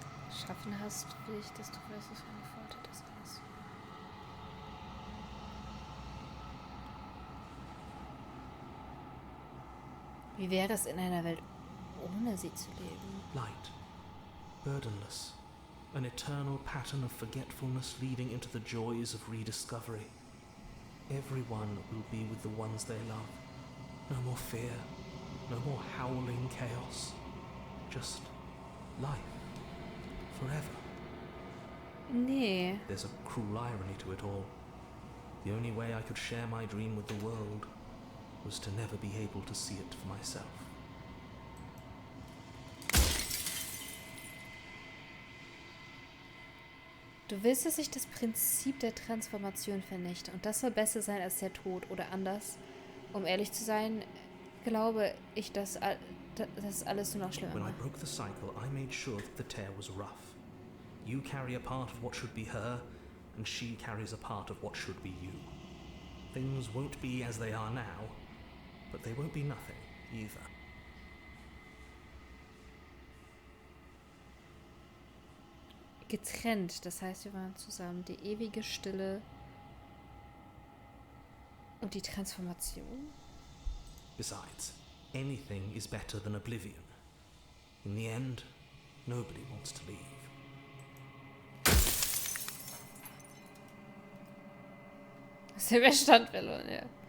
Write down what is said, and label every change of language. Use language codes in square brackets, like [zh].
[de] Schaffen hast, will ich, dass du weißt, was für eine Vorteil das ist. Wie wäre es in einer Welt ohne sie zu leben? [en] Light, burdenless, an eternal pattern of forgetfulness leading into the joys of rediscovery. Everyone will be with the ones they love. No more fear, no more howling chaos. Just life. Forever. [de] Nee. [en] There's a cruel irony to it all. The only way I could share my dream with the world was to never be able to see it for myself. [de] Du willst, dass ich das Prinzip der Transformation vernichte und das soll besser sein als der Tod oder anders. Um ehrlich zu sein, glaube ich, dass das alles nur noch schlimmer [en] When I [de] macht. [en] broke the cycle, I made sure that the tear was rough. You carry a part of what should be her, and she carries a part of what should be you. Things won't be as they are now, but they won't be nothing either. [de] Getrennt, das heißt, wir waren zusammen. Die ewige Stille und die Transformation. [en] Besides, anything is better than oblivion. In the end, nobody wants to leave. [de] Das ist der Verstand verloren, ja.